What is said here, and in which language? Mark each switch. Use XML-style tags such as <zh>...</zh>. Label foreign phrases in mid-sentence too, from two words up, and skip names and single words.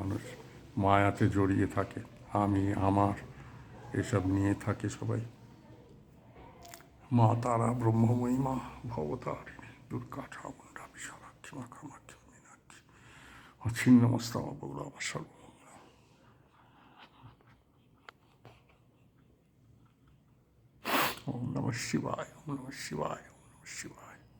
<bn>মানুষ মায়াতে জড়িয়ে থাকে, আমি আমার এসব নিয়ে থাকে সবাই। মা তারা, ব্রহ্মময়ী মা, ভবতারিণী, দুর্গা, চামুণ্ডা, বিশালাক্ষী, মা কামাক্ষী, মীনাক্ষী, ছিন্নমস্তমা বৌরামা সর্বমঙ্গলা।</bn> <sa>ওম নমঃ শিবায়, ওম নমঃ শিবায়, ওম নমঃ শিবায়।</sa>